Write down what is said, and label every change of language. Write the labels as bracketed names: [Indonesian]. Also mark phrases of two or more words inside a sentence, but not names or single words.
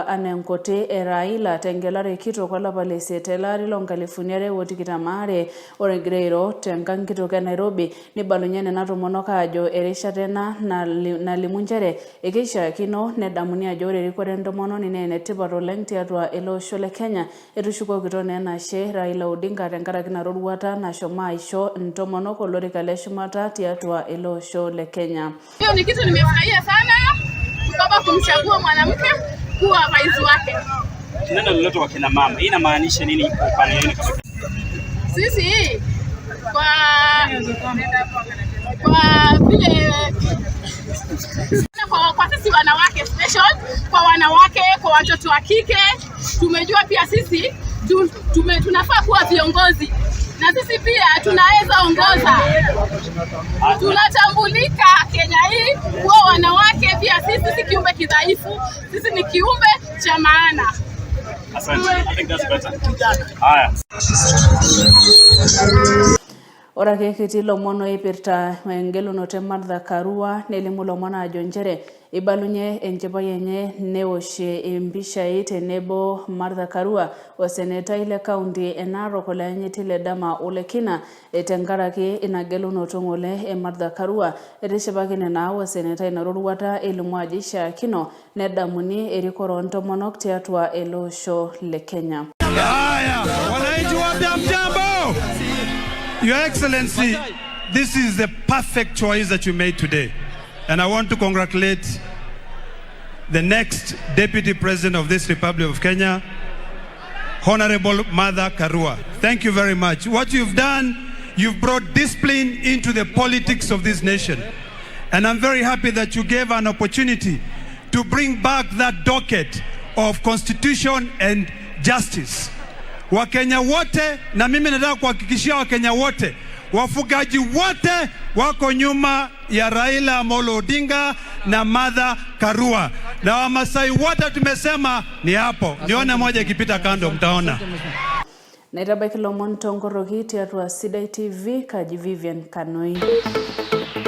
[Masai] anaa enkoti e Raila tengelare kitok olapa le isiet tele ari loo2022 ore egira airo tenkang kitok e Nairobi nibalunye nena tomonok aajo erishata ena nalimu nchere ekeishaakino nedamuni ajo ore erikore entomononi naa enetipat oleng tiatua ele osho le Kenya etushukokito naa enashe Raila Odinga tenkaraki ina roruata nashomo aisho ntomonok olorika le shumata tiatua ele osho le Kenya. [Swahili] Hiyo ni kitu nimefurahia sana baba kumchagua mwanamke kuwa rais wake. Neno lolote kwa kina mama, hii inamaanisha nini kwa nini kama sisi vile kwa sisi wanawake special, kwa wanawake, kwa watoto wa kike, tumejua pia sisi tunafaa kuwa viongozi. Na sisi pia tunaweza ongoza. Tunatambulika Kenya hii kwa wanawake pia sisi si kiumbe kidhaifu, sisi ni kiumbe cha maana. Asante. [English] I think that's better. [Swahili] Haya. [Masai] Ora kekiti lomon oipirta engelunoto e Martha Karua nelimu lomon ajo nchere ibalunye enchipai enye neoshie empishai tenebo Martha Karua osenetai le kaunti e Narok oleanyiti le Dama Ole Kina tenkaraki ina gelunoto ng'ole e Martha Karua etishipakine naa osenetai ina roruata elimu ajo ishaakino nedamuni erikore ntomonok tiatua ele osho le Kenya. [Swahili] Haya, wananchi wa mjambo. [English] Your Excellency, this is the perfect choice that you made today. And I want to congratulate the next Deputy President of this Republic of Kenya, Honorable Martha Karua. Thank you very much. What you've done, you've brought discipline into the politics of this nation. And I'm very happy that you gave an opportunity to bring back that docket of constitution and justice. [Swahili] Wakenya wote, na mimi nataka kuhakikishia Wakenya wote, wafugaji wote wako nyuma ya Raila Amolo Odinga na Martha Karua. Na Wamasai wote tumesema ni hapo. Nione moja ikipita kando mtaona. [Masai] Naitabaki lomon tongoroki tiatua Sidai TV kaji Vivian Kanoi.